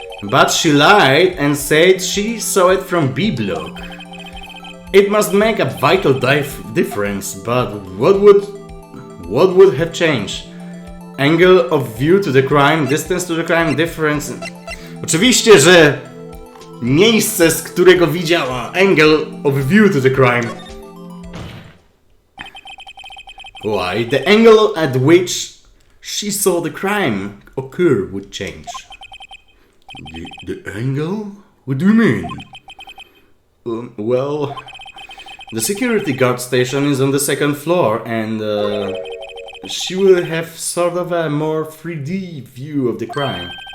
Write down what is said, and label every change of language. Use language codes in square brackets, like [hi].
[en] But she lied and said she saw it from B block. It must make a vital difference, but what would have changed? Angle of view to the crime, distance to the crime, difference... [pl] Oczywiście, że miejsce, z którego widziała. [en] Angle of view to the crime. Why? The angle at which she saw the crime occur would change. The angle? What do you mean? Well, the security guard station is on the second floor, and she will have sort of a more 3D view of the crime.